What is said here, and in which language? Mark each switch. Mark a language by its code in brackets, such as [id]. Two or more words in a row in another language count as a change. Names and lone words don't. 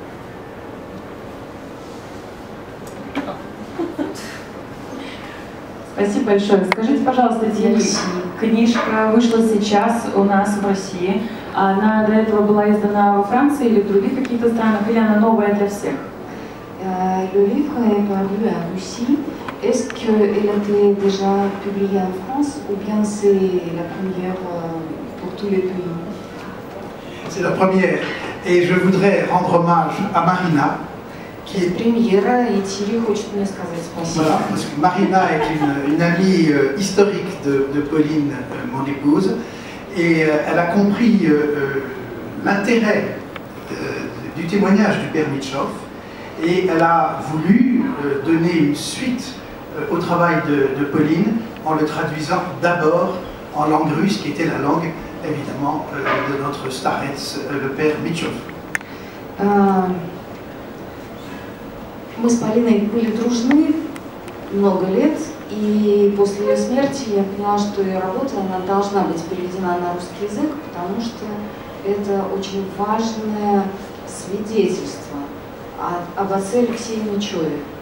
[ru] Спасибо большое. Скажите, пожалуйста, книжка вышла сейчас у нас в России. Она до этого была издана во Франции или в других каких-то странах, или она новая для всех? [fr] Le livre est paru à Russie. Est-ce qu'elle a été déjà publiée en France ou bien c'est la première pour tous les pays? C'est la première. Et je voudrais rendre hommage à Marina, qui est [ru] премьера, и Thierry хочет мне сказать спасибо. [fr] Voilà, parce que Marina est une amie historique de Pauline, mon épouse, et elle a compris l'intérêt du témoignage du père Mitchoff, et elle a voulu donner une suite au travail de Pauline en le traduisant d'abord en langue russe, qui était la langue évidemment de notre starets, le père Mitchoff. [ru] Мы с Полиной были дружны много лет, и после ее смерти я поняла, что ее работа она должна быть переведена на русский язык, потому что это очень важное свидетельство об отце Алексее Мечеве.